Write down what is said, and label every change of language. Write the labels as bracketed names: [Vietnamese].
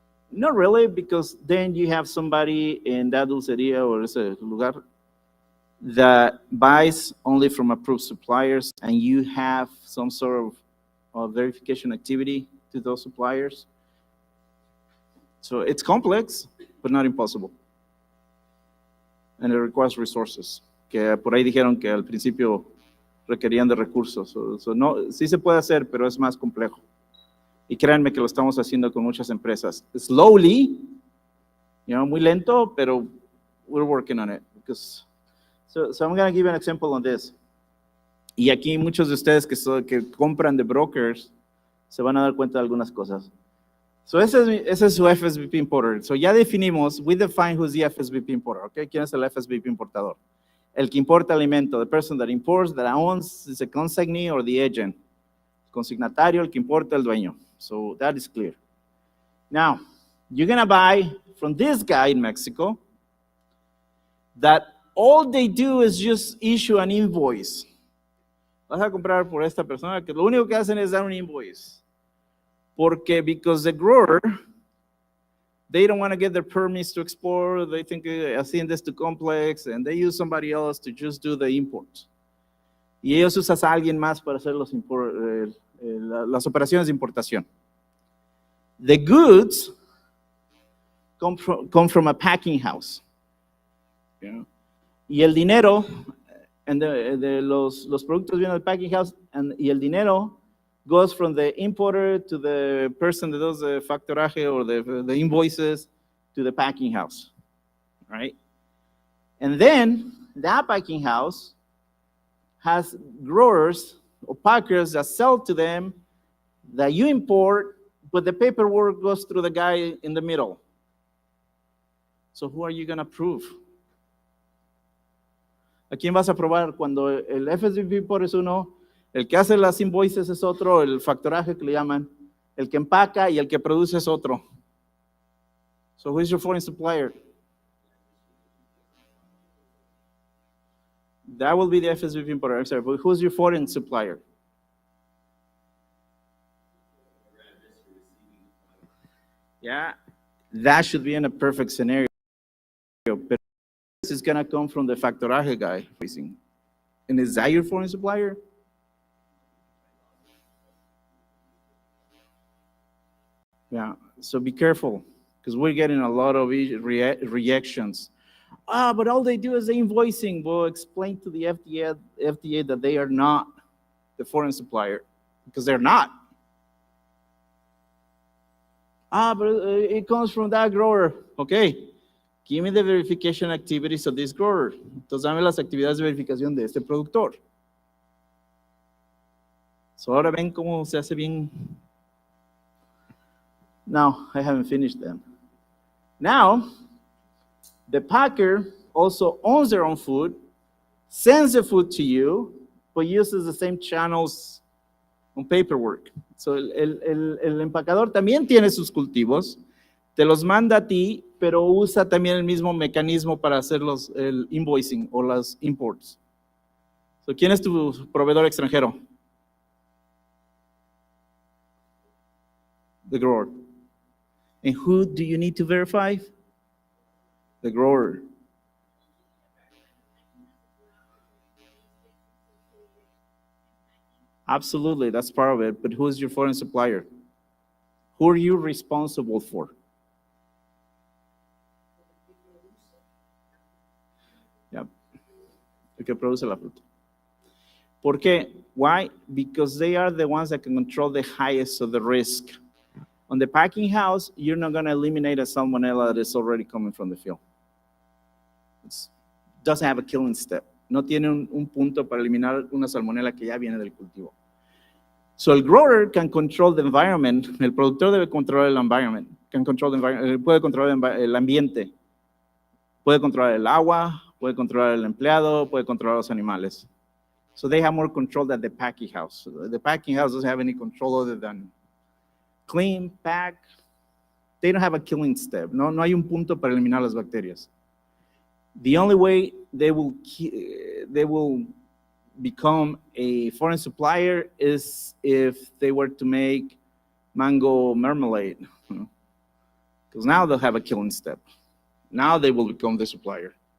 [English] Not really, because then you have somebody in that dulceria or [Spanish] ese lugar [English] that buys only from approved suppliers, and you have some sort of verification activity to those suppliers. So it's complex, but not impossible. And it requires resources. [Spanish] Que por ahí dijeron que al principio requerían de recursos. No, sí se puede hacer, pero es más complejo. Y créanme que lo estamos haciendo con muchas empresas. [English] Slowly, [Spanish] muy lento, pero [English] we're working on it. So I'm going to give an example on this. [Spanish] Y aquí muchos de ustedes que compran de brokers se van a dar cuenta de algunas cosas. [English] So [Spanish] ese es su [English] FSVP importer. So [Spanish] ya definimos, [English] we define who's the FSVP importer, ¿ok? [Spanish] ¿Quién es el FSVP importador? El que importa alimento, [English] the person that imports, that owns, is a consignee or the agent. [Spanish] Consignatario, el que importa, el dueño. [English] So that is clear. Now, you're gonna buy from this guy in Mexico that all they do is just issue an invoice. [Spanish] Vas a comprar por esta persona que lo único que hacen es dar un invoice. [English] Because the grower, they don't want to get their permits to export, they think Hacienda is too complex, and they use somebody else to just do the imports. [Spanish] Y ellos usan a alguien más para hacer las operaciones de importación. [English] The goods come from a packing house. Yeah. [Spanish] Y el dinero, los productos vienen del packing house, y el dinero [English] goes from the importer to the person that does the factoraje or the invoices to the packing house, right? And then that packing house has growers or packers that sell to them that you import, but the paperwork goes through the guy in the middle. So who are you going to prove? [Spanish] ¿A quién vas a probar cuando el FSVP importer es uno? El que hace las invoices es otro, el factoraje que le llaman, el que empaca y el que produce es otro. [English] So who is your foreign supplier? That will be the FSVP importer. I'm sorry, but who's your foreign supplier? Yeah, that should be in a perfect scenario. But this is going to come from the factoraje guy. And is that your foreign supplier? Yeah, so be careful, because we're getting a lot of reactions. But all they do is the invoicing. We'll explain to the FDA that they are not the foreign supplier, because they're not. But it comes from that grower. Okay, give me the verification activities of this grower. [Spanish] Entonces dame las actividades de verificación de este productor. So ahora ven cómo se hace bien. [English] No, I haven't finished them. Now, the packer also owns their own food, sends the food to you, but uses the same channels on paperwork. [Spanish] So el empacador también tiene sus cultivos, te los manda a ti, pero usa también el mismo mecanismo para hacer el invoicing o las imports. So, ¿quién es tu proveedor extranjero? [English] The grower. And who do you need to verify? The grower. Absolutely, that's part of it. But who's your foreign supplier? Who are you responsible for? [Spanish] Yep. El que produce la fruta. ¿Por qué? [English] Why? Because they are the ones that can control the highest of the risk. On the packing house, you're not going to eliminate a salmonella that is already coming from the field. It doesn't have a killing step. [Spanish] No tiene un punto para eliminar una salmonella que ya viene del cultivo. [English] So el grower can control the environment. [Spanish] El productor debe controlar el [English] environment. [Spanish] Puede controlar el ambiente. Puede controlar el agua, puede controlar el empleado, puede controlar los animales. [English] So they have more control than the packing house. The packing house doesn't have any control other than clean, pack. They don't have a killing step. [Spanish] No hay un punto para eliminar las bacterias. [English] The only way they will become a foreign supplier is if they were to make mango marmalade. Because now they'll have a killing step. Now they will become the supplier.